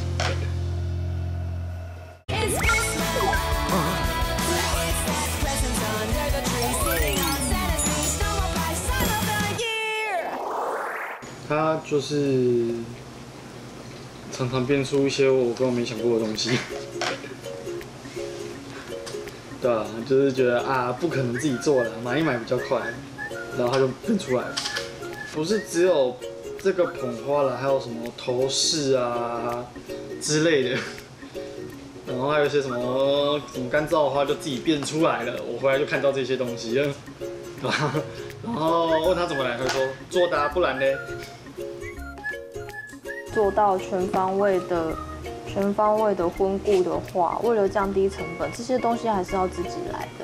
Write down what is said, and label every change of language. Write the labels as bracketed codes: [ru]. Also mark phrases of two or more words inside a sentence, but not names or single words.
[zh] 他就是常常變出一些我根本沒想過的東西，對啊，就是覺得啊，不可能自己做了，買一買比較快，然後他就變出來了。不是只有這個捧花了，還有什麼頭飾啊之類的，然後還有一些什麼乾燥花就自己變出來了，我回來就看到這些東西了，對吧？然後問他怎麼來，他說做的啊，不然呢？做到全方位的婚顾的话，为了降低成本，这些东西还是要自己来的。